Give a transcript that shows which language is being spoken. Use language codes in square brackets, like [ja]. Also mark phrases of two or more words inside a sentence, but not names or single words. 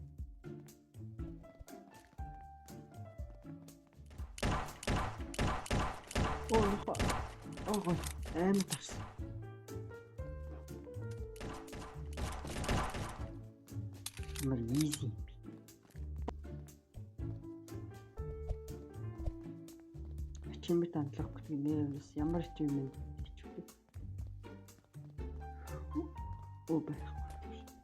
[mn] Оо амар тарсан. Амар easy. [en] Achievement unlock [mn] гэдэг нэрээс ямар achievement хийчихвэ? Өө байхгүй.